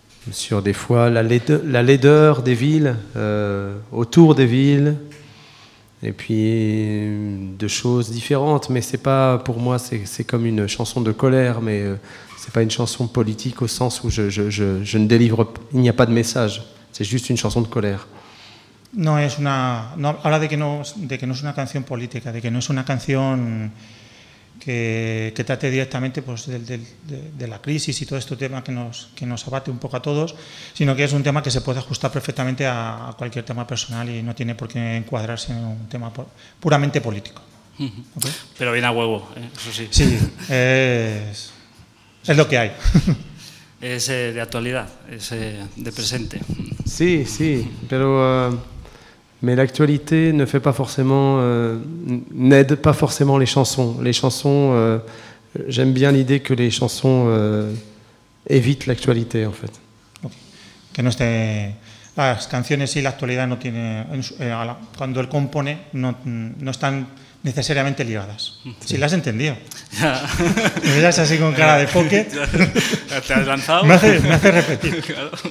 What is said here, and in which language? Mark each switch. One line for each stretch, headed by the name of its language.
French: Sur des fois la laideur des villes, autour des villes. Et puis de choses différentes, mais c'est pas pour moi, c'est comme une chanson de colère, mais c'est pas une chanson politique au sens où je ne délivre, il n'y a pas de message, c'est juste une chanson de colère.
Spanish: No es una, no, habla de que no es una canción política, de que no es una canción que trate directamente pues de la crisis y todo este tema que nos abate un poco a todos, sino que es un tema que se puede ajustar perfectamente a cualquier tema personal y no tiene por qué encuadrarse en un tema puramente político. ¿Okay? Pero viene a huevo, ¿eh? Eso sí. Sí, es lo que hay. Es de actualidad, es de presente. Sí, sí, pero...
French: Mais l'actualité ne fait pas forcément, n'aide pas forcément les chansons. Les chansons, j'aime bien l'idée que les chansons évitent l'actualité, en fait.
Spanish: Que no esté, las canciones y la actualidad no tiene, cuando él compone, no están necesariamente ligadas. Sí. Si las has entendido. Ya. Me miras así con cara de poke. Te has lanzado. Me hace repetir. Claro.